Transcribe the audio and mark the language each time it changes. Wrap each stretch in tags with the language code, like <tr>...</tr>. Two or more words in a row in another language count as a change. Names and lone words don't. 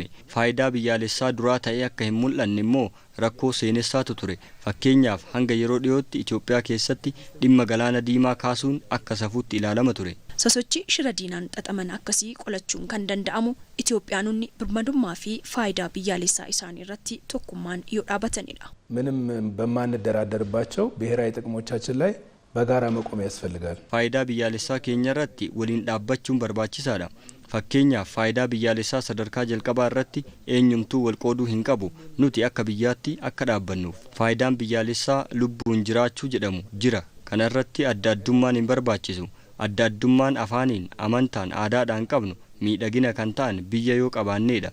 <om>Faayidaa biyyaalessaa duraa ta'ee akka hin mul'anne immoo rakkoo seenessaatu ture. Fakkeenyaaf hanga yeroo dhiyootti Itoophiyaa keessatti dhimma Galaana Diimaa kaasuun akka safuutti ilaalama ture. Sosochii shira diinaan xaxaman akkasii qolachuun kan danda'amu Itoophiyaanonni birmadummaa fi faayidaa biyyaalessaa isaanii irratti tokkummaan yoo dhaabatanidha.</om> <am>ምንም በማንደራደርባቸው ብሔራዊ ጥቅሞቻችን ላይ በጋራ መቆም ያስፈልጋል።</am> <om>Faayidaa biyyaalessaa keenya irratti waliin dhaabbachuun barbaachisaadha. Fakkeenyaaf faayidaa biyyaalessaa sadarkaa jalqabaa irratti eenyumtuu wal qooduu hin qabu. Nuti akka biyyaatti akka dhaabbannuuf faayidaan biyyaalessaa lubbuun jiraachuu jedhamu jira. Kana irratti adda addummaan hin barbaachisu. Adda addummaan afaaniin amantaan aadaadhaan qabnu miidhagina kan ta'an biyya yoo qabaanneedha.</om>